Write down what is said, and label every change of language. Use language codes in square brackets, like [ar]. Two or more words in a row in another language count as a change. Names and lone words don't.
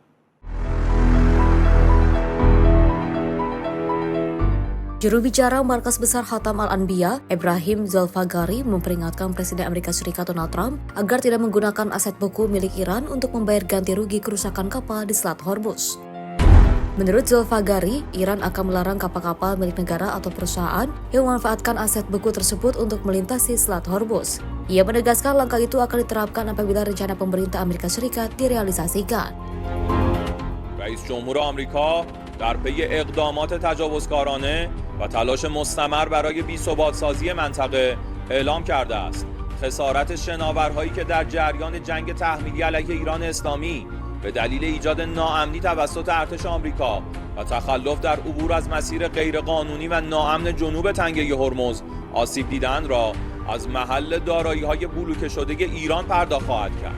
[id] Juru bicara Markas Besar Khatam Al-Anbiya, Ibrahim Zolfaghari, memperingatkan Presiden Amerika Serikat Donald Trump agar tidak menggunakan aset beku milik Iran untuk membayar ganti rugi kerusakan kapal di Selat Hormuz. Menurut Zolfaghari, Iran akan melarang kapal-kapal milik negara atau perusahaan yang memanfaatkan aset beku tersebut untuk melintasi Selat Hormuz. Ia menegaskan langkah itu akan diterapkan apabila rencana pemerintah Amerika Serikat direalisasikan. [fa] رئیس جمهور آمریکا در پی اقدامات تجاوزکارانه و تلاش مستمر برای بی‌ثبات‌سازی منطقه اعلام کرده است خسارت شناورهایی که در جریان جنگ تحمیلی علیه ایران اسلامی به دلیل ایجاد ناامنی توسط ارتش آمریکا و تخلف در عبور از مسیر غیرقانونی و ناامن جنوب تنگه هرمز آسیب دیدند را از محل دارایی‌های بلوکه شده ایران پرداخت خواهد کرد.